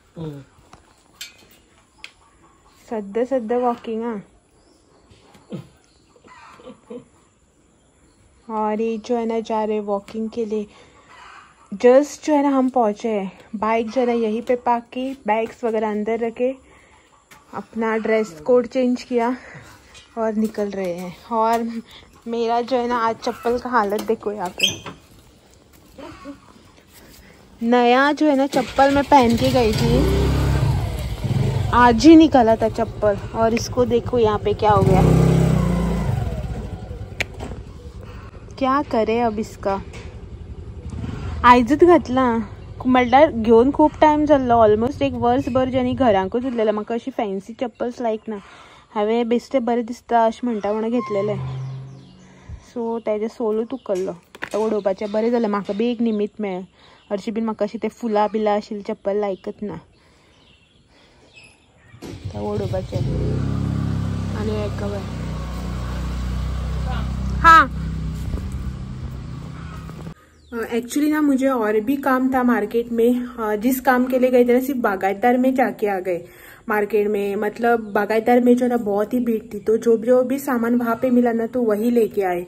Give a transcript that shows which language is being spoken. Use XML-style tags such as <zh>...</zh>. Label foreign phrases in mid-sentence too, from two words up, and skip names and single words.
<hi>सद्दा वॉकिंग और ये जो है ना जा रहे वॉकिंग के लिए। जस्ट जो है ना हम पहुँचे हैं, बाइक जो है ना यहीं पे पार्क की, बैग्स वगैरह अंदर रखे, अपना</hi> <en>dress code change</en> <hi>किया और निकल रहे हैं। और मेरा जो है ना आज चप्पल का हालत देखो यहाँ पे, नया जो है ना चप्पल मैं पहन के गई थी, आज ही निकाला था चप्पल, और इसको देखो यहाँ पे क्या हो गया। क्या करे अब इसका।</hi> <kok>आयजत घातला म्हणल्यार घेवन खूब टायम जाल्लो, ऑलमोस्ट एक वर्सभर ज्यांनी घरांकूच उरलेलें। म्हाका अशी फॅन्सी चप्पल्स लायक ना, हांवें बेश्टे बरें दिसता अशें म्हणटा म्हणून घेतलेलें। सो तेजें सोलूच उखल्लो, आतां उडोवपाचें। बरें जालें, म्हाका बी एक निमित मेळ्ळें। हरशीं बीन म्हाका अशी ते फुलां बिलां आशिल्ली चप्पल लायकच ना, आतां उडोवपाचें। आनी हें कवर हाँ।</kok> <hi>एक्चुअली ना मुझे और भी काम था मार्केट में। जिस काम के लिए गए थे ना, सिर्फ बागायतदार में जाके आ गए मार्केट में। मतलब बागायतदार में जो ना बहुत ही भीड़ थी, तो जो भी सामान वहां पे मिला ना तो वही लेके आए।</hi>